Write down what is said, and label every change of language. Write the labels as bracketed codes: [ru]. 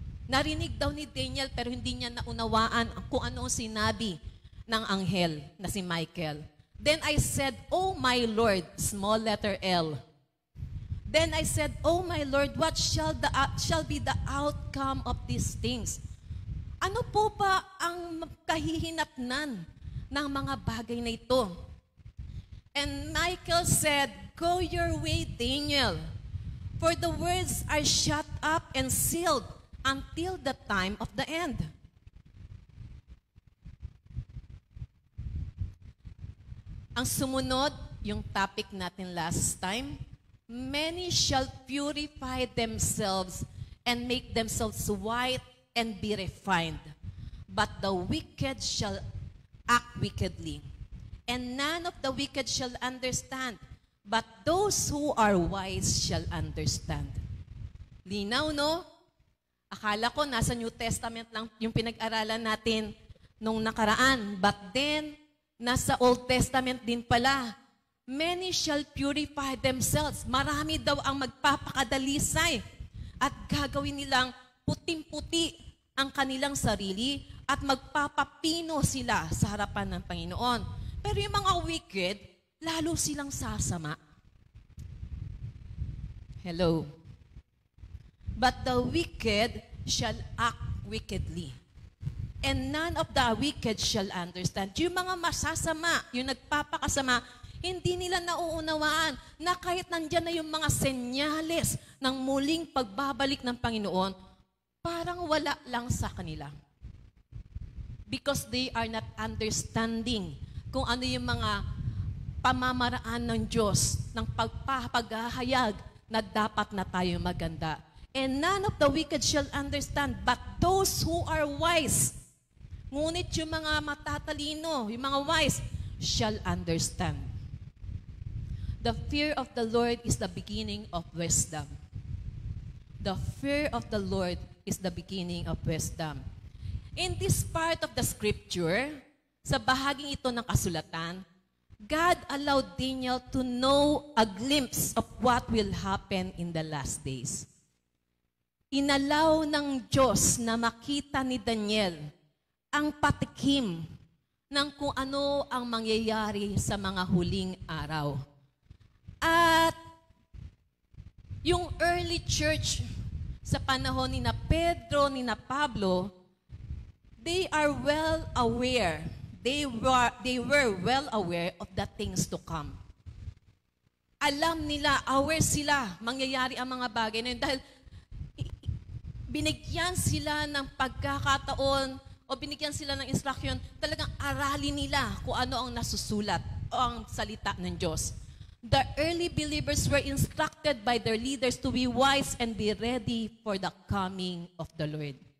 [tl] Narinig daw ni Daniel pero hindi niya naunawaan kung ano ang sinabi ng anghel na si Michael. [en] Then I said, Oh my Lord, small letter L. Then I said, Oh my Lord, what shall be the outcome of these things? [tl] Ano po ba ang kahihinatnan ng mga bagay na ito? [en] And Michael said, Go your way, Daniel, for the words are shut up and sealed until the time of the end. [tl] Ang sumunod, yung topic natin [en] last time, many shall purify themselves and make themselves white and be refined. But the wicked shall act wickedly. And none of the wicked shall understand, but those who are wise shall understand. [tl] Linaw, no? Akala ko nasa New Testament lang yung pinag-aralan natin nung nakaraan. [en] But then, [tl] nasa Old Testament din pala. [en] Many shall purify themselves. [tl] Marami daw ang magpapakadalisay. At gagawin nilang puting-puti ang kanilang sarili at magpapapino sila sa harapan ng Panginoon. Pero yung mga wicked, lalo silang sasama. [en] Hello. But the wicked shall act wickedly. And none of the wicked shall understand. [tl] Yung mga masasama, yung nagpapakasama, hindi nila nauunawaan na kahit nandyan na yung mga senyales ng muling pagbabalik ng Panginoon, parang wala lang sa kanila. [en] Because they are not understanding [tl] kung ano yung mga pamamaraan ng Diyos, ng pagpapagahayag na dapat na tayo maganda. [en] And none of the wicked shall understand, but those who are wise. [tl] Ngunit yung mga matatalino, yung mga wise, [en] shall understand. The fear of the Lord is the beginning of wisdom. The fear of the Lord is the beginning of wisdom. In this part of the scripture, [tl] sa bahaging ito ng kasulatan, [en] God allowed Daniel to know a glimpse of what will happen in the last days. [tl] Inalaw ng Diyos na makita ni Daniel ang patikim ng kung ano ang mangyayari sa mga huling araw. At yung early church sa panahon ni na Pedro, ni na Pablo, [en] they are well aware. They were well aware of the things to come. [tl] Alam nila, aware sila, mangyayari ang mga bagay na yun. Dahil binigyan sila ng pagkakataon o binigyan sila ng instruction, talagang aralin nila kung ano ang nasusulat o ang salita ng Diyos. [en] The early believers were instructed by their leaders to be wise and be ready for the coming of the Lord.